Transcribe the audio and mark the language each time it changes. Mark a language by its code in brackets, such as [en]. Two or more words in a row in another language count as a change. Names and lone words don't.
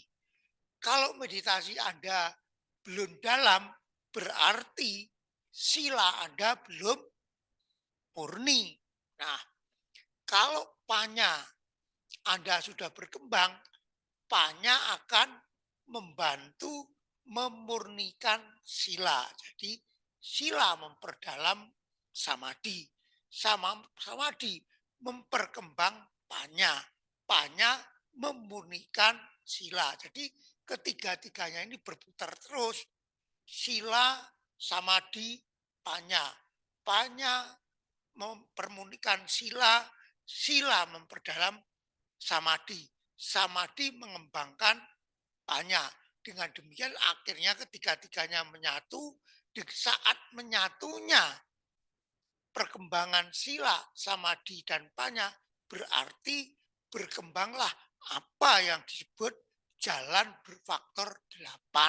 [id] Kalau meditasi Anda belum dalam, berarti sila Anda belum murni. Nah, kalau panya Anda sudah berkembang, panya akan membantu memurnikan sila. Jadi sila memperdalam samadhi, samadhi memperkembang panya, panya memurnikan sila. Jadi ketiga-tiganya ini berputar terus. Sila, samadhi, panya. Panya mempermunikan sila, sila memperdalam samadhi, samadhi mengembangkan panya. Dengan demikian akhirnya ketiga-tiganya menyatu. Di saat menyatunya perkembangan sila, samadhi, dan panya, berarti berkembanglah apa yang disebut jalan berfaktor 8.